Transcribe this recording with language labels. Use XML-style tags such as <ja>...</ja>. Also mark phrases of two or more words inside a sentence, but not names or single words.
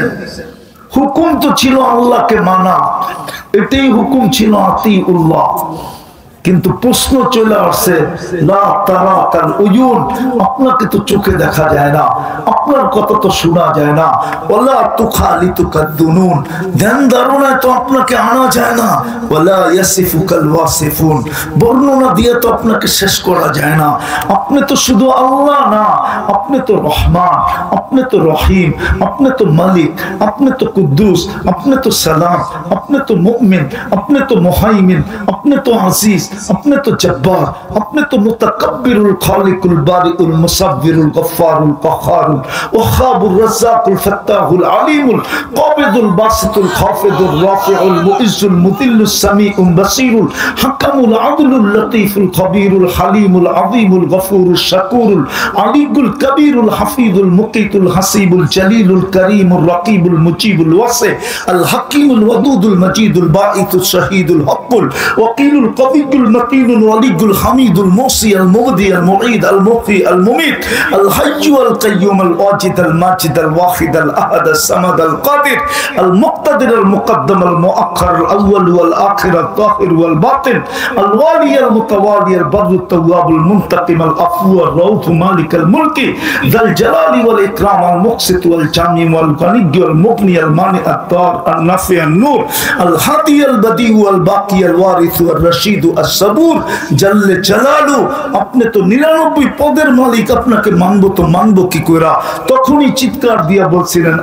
<bn>হুকুম তো ছিল আল্লাহকে মানা, এটাই হুকুম ছিল আতিউল্লাহ, কিন্তু প্রশ্ন চলে আসছে</bn> <ar>لا تراك العيون,</ar> <bn>আপনাকে তো চোখে দেখা যায় না, আপনার কথা তো শোনা যায় না,</bn> <ar>ولا تخالطك الظنون,</ar> <bn>ধ্যান ধারণায় তো আপনাকে আনা যায় না,</bn> <ar>ولا يصفك الواصفون,</ar> <bn>বর্ণনা দিয়ে তো আপনাকে শেষ করা যায় না। আপনি তো শুধু আল্লাহ না, আপনি তো রহমান, আপনি তো রহিম, আপনি তো মালিক, আপনি তো কুদ্দুস, আপনি তো সালাম, আপনি তো মুমিন, আপনি তো মুহাইমিন, আপনি তো আজিজ, আপনে তো जब्बार, আপনে তো मुतकब्बिरुल खालिकुल बारिउल मुसव्विरुल गफ्फारुल कख्खारुल वहाबुर रज़्ज़ाकुल फत्ताहुल अलीमुल क़ाबिदुल बासितुल खाफ़िदुल राफ़िउल मुइज़्ज़ुल मुदिल्लुस समीउल बसीरुल हकमुल अदलुल लतीफुल खबीरुल हलीमुल अज़ीमुल गफूरुल शकूरुल अलीयुल कबीरुल हफीजुल मुक़ीतुल हसीबुल जलीलुल करीमुल रक़ीबुल मुजीबुल वसी अल हकीमुल वदूदुल मजीदुल बाइतुल शहीदुल हक़्क़ुल वकीलुल कवियुल मतीनुल वलीयुल हमीदुल मुसी अल मुबदी अल मुईद अल मुक़ी अल मुमीत अल हय्यु अल क़य्यूम अल वाजिद अल माजिद अल वाहिद अल अहद अल समद अल क़ादिर अल मुक़्तदिर अल मुक़द्दम अल मुअख्खर अल अव्वल वल आखिर अल ज़ाहिर वल बातिन अल वाली अल मुतवाली अल बर्र अल तव्वाब अल मुंतक़िम अल अफ़ू अल रऊफ़ मालिक अल मुल्क ज़ल जलाली वल इकराम अल मुक़सित वल जामी वल गनी अल मुग़नी अल मानि अल दार अल नाफ़ि अल नूर अल हादी अल बदी अल बाक़ी अल वारिस अल रशीद अल सबूर</bn> <ar>جل جلاله.</ar> <bn>আপনে তো 99 পদের মালিক, আপনাকে মানবো তো মানবো কি কইরা? তখনই চিৎকার দিয়া বলছিলেন</bn>